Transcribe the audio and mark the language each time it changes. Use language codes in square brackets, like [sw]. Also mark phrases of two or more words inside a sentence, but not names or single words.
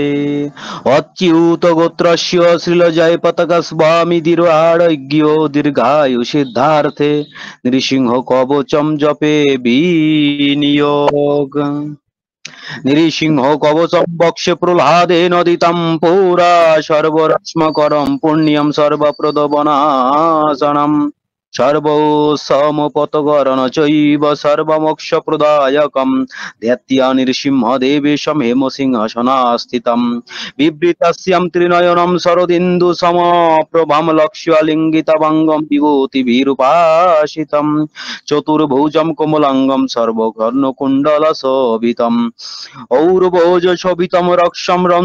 [sa] অচ্যুত গোত্রস্য শ্রীল জয় পতাকা স্বামী দীর আরোগ্য দীর্ঘায়ু সিদ্ধার্থে নৃসিংহ কবচম জপে বিনিয়োগ। নৃসিংহ কবচম বক্ষে প্রহ্লাদে নদিতম পুরা সর্বরশ্মকরম পুণ্যম সর্বপ্রদবনাশনম সর্বসমপতকরণ চৈব সর্বমোক্ষ প্রদায়কম ধ্যাত্য়া নৃসিংহদেবেশম হেমসিংহাসনাস্থিতম বিবৃতাস্যাম ত্রিনয়নম শরদিন্দু সমপ্রভাম লক্ষ্যলিঙ্গিতভঙ্গম বিভূতিভিরুপাসিতম চতুর্ভুজম কোমলাঙ্গম সর্বকর্ণকুণ্ডলশোভিতম ঔরভোজ শোভিতম রক্ষম